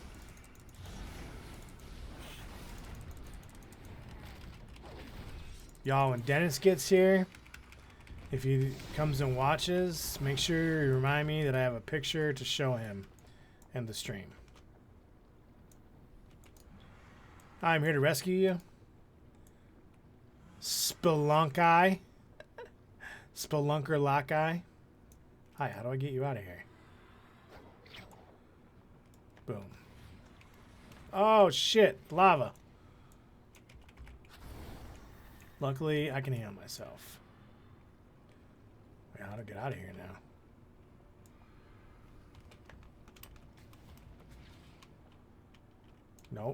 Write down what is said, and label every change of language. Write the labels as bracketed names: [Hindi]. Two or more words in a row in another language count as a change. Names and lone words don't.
[English] Y'all, when Dennis gets here, if he comes and watches, make sure you remind me that I have a picture to show him in the stream. I'm here to rescue you. Spelunky. Spelunker Lockeye. Hi, how do I get you out of here? Boom. Oh, shit. Lava. Luckily, I can heal myself. Wait, how to get out of here now? Nope.